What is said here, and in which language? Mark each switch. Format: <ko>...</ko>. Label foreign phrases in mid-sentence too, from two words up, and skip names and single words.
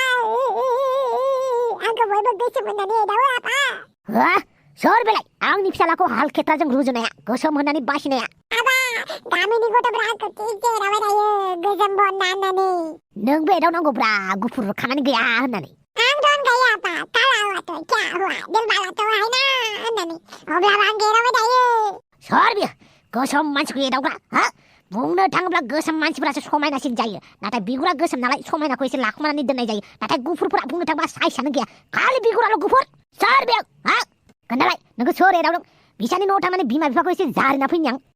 <brx>आंखौ बयबो गोसो मोननानै एदावो आबा। हा? सोर बेलाय आंनि फिसालाखौ हालखेथ्राजों रुजुनाया, गोसोम होननानै बासिनाया? आबा गामिनि गथ'फ्रा आंखौ थिकसे एदावबाय थायो गोसोम बन्ना होननानै। नोंबो एदावनांगौब्रा गुफुर खामानि गैया होननानै। आं दन गया आबा,</brx> <hi>काला हुआ तो क्या हुआ, दिल वाला तो है ना</hi> <brx>होननानै। अब्लाबो आं एदावबाय थायो। सोर बियो गोसोम मानसिखौ एदावग्रा? हा? बुंनो थाङोब्ला गोसोम मानसिफोरासो समायनासिन जायो। नाथाय बिगुरा गोसोम नालाय समायनाखौ एसे लाखुमानानै दोननाय जायो। नाथाय गुफुरफोरा बुंनो थाङोब्ला साइसआनो गैया, खालि बिगुराल' गुफुर। सोर बियो? हा? खोन्थालाय नोंखौ सोर एदावदों? बिसानि न'आव थांनानै बिमा बिफाखौ एसे जारिना फैनि आं।</brx>